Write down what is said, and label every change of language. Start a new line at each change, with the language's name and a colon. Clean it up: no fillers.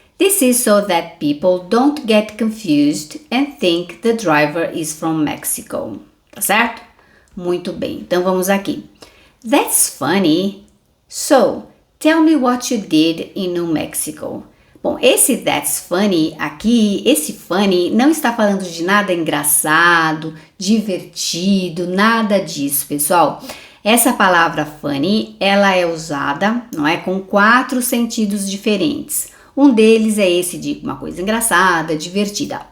English: This is so that people don't get confused and think the driver is from Mexico.
Portuguese: Tá certo? Muito bem, então vamos aqui.
English: That's funny. So, tell me what you did in New Mexico.
Portuguese: Bom, esse
English: that's funny
Portuguese: aqui, esse funny não está falando de nada engraçado, divertido, nada disso, pessoal. Essa palavra funny, ela é usada, não é, com 4 sentidos diferentes. Um deles é esse de uma coisa engraçada, divertida.